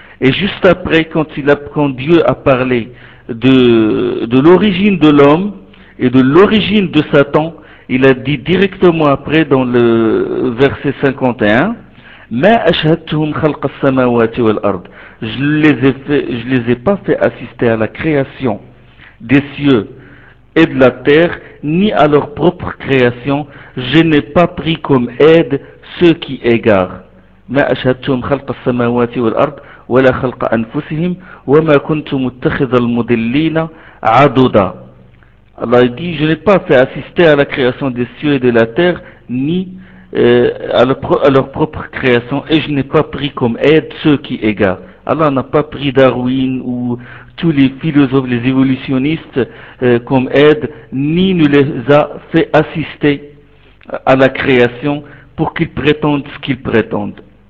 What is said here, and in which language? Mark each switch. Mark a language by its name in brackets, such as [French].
[French] Et juste après, quand Dieu a parlé de l'origine de l'homme et de l'origine de Satan, il a dit directement après dans le verset 51, [Arabic] مَا أَشْهَدْتُهُمْ خَلْقَ السَّمَاوَاتِ وَالْأَرْضِ. [French] Je ne les ai pas fait assister à la création des cieux et de la terre, ni à leur propre création, je n'ai pas pris comme aide ceux qui égarent. [Arabic] Ma ashhadtum khalqa as-samawati wal-ard ولا خلق أنفسهم وما كنت متخذ المضلين عضدا. [French] Allah dit, je n'ai pas fait assister à la création des cieux et de la terre, ni à leur propre création, et je n'ai pas pris comme aide ceux qui égarent. Allah n'a pas pris Darwin ou tous les philosophes, les évolutionnistes comme aide, ni ne les a fait assister à la création pour qu'ils prétendent ce qu'ils prétendent.